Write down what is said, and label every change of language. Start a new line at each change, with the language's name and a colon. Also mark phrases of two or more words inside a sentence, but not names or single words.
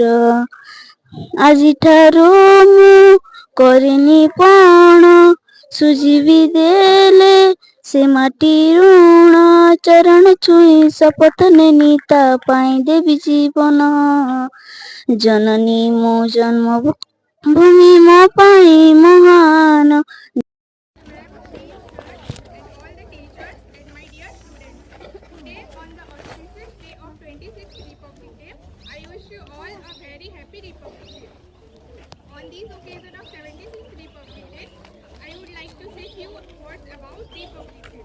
Odia: ଆଜିଠାରୁ ମୁଁ କରିନି ପଣ, ସୁଝିବି ଦେଲେ ସେ ମାଟି ଋଣ, ଚରଣ ଛୁଇଁ ଶପଥ ନେନି ତା ପାଇଁ ଦେବି ଜୀବନ। ଜନନୀ ମୋ ଜନ୍ମଭୂମି ମୋ ପାଇଁ ମହାନ।
English: all the teachers and my dear students. Today on the auspicious day of 26th Republic Day, I wish you all a very happy Republic Day. On this occasion of 76th Republic Day, I would like to say few words about Republic Day.